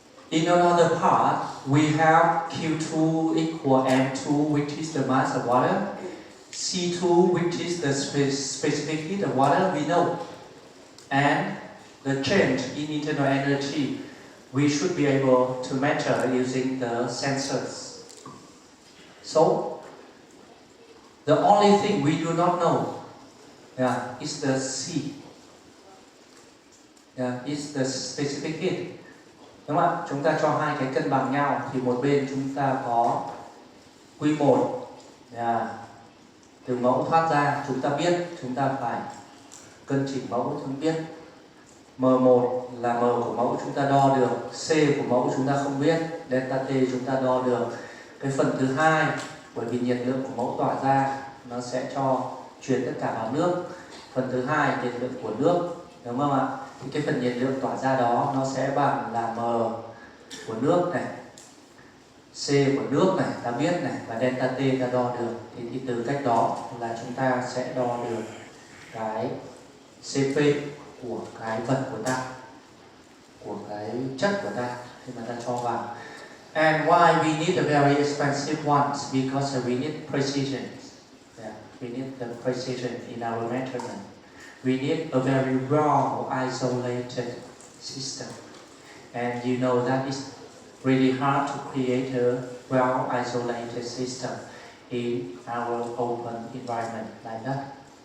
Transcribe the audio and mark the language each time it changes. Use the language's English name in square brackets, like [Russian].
[English] In another part, we have Q2 equal M2, which is the mass of water, C2, which is the specific heat of water, we know, and the change in internal energy, we should be able to measure using the sensors. So, the only thing we do not know is the C. Is the specific heat. [Vietnamese] Đúng không ạ? Chúng ta cho hai cái cân bằng nhau thì một bên chúng ta có Q1 từ mẫu thoát ra, chúng ta biết chúng ta phải cân chỉnh mẫu, chúng biết M1 là M của mẫu chúng ta đo được, C của mẫu chúng ta không biết, delta T chúng ta đo được. Cái phần thứ hai, bởi vì nhiệt lượng của mẫu tỏa ra nó sẽ truyền tất cả vào nước. Phần thứ hai, nhiệt lượng của nước, đúng không ạ? Thì cái phần nhiệt lượng tỏa ra đó nó sẽ bằng là M của nước này, C của nước này, ta biết này, và delta T ta đo được. Thì từ cách đó là chúng ta sẽ đo được cái CP của cái vật của ta, của cái chất của ta khi mà ta cho vào. [English] And why we need a very expensive ones? Because we need precision. We need the precision in our measurement. We need a very well isolated system. And you know that it's really hard to create a well isolated system in our open environment like that.